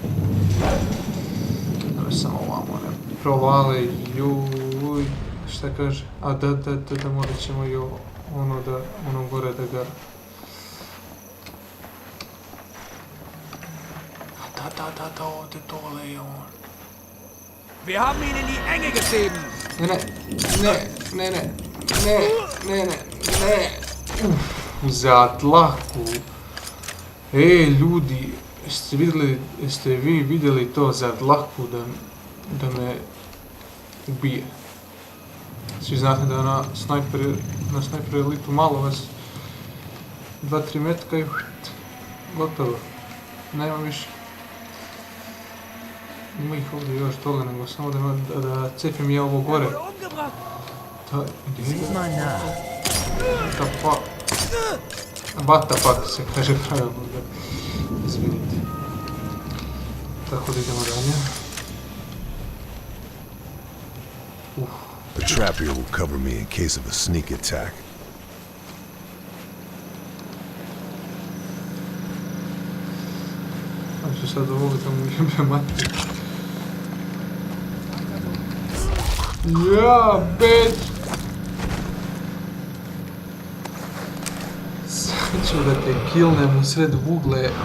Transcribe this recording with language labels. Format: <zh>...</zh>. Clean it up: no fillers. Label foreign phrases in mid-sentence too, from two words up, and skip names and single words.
<bs>Samo ovamo ne provale, juj, šta kaže? A da morat ćemo i ono gore da ga... Da, ovdje dole je on.</bs> <de>Wir haben ihn in die Enge getrieben!</de> <bs>Ne. Za tlaku. Ljudi, jeste vi vidjeli to za dlaku da me ubije? Svi znate da na snajper elitu malo vas 2-3 metka i gotovo. Nema više. Ima ih ovdje još toga, nego samo da cepim ja ovo gore.</bs> <de>Sieh mal nach.</de> <en>What the fuck</en> <bs>se kaže pravilno. Izvinite. Tako da idemo dalje.</bs> <en>The trap here will cover me in case of a sneak attack.</en> <bs>Znači sad ovdje tamo jebe mati.</bs> <en>Ja, bitch!</en> <bs>Sad ću da te killnem u sred vugle.</bs>